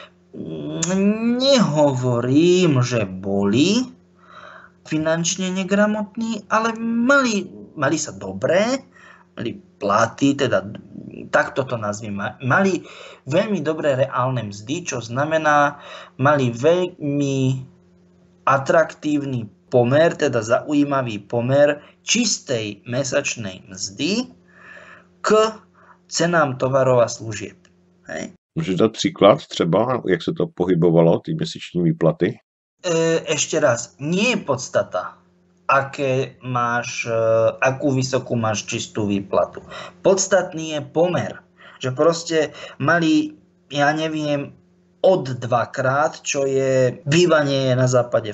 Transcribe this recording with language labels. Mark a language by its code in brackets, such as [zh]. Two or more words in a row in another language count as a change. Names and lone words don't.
[sk] nehovorím, že boli finančne negramotní, ale mali sa dobré, mali platy, teda takto to nazvime, mali veľmi dobré reálne mzdy, čo znamená, mali veľmi atraktívny pomer, teda zaujímavý pomer čistej mesačnej mzdy k cenám tovarov a služieb. Hej. [cs] Můžeš dát příklad třeba, jak se to pohybovalo, ty měsíční výplaty? [sk] Ešte raz, nie je podstata, akú vysokú máš čistú výplatu. Podstatný je pomer, že proste mali, ja neviem, od 2-krát, čo je, bývanie je na západe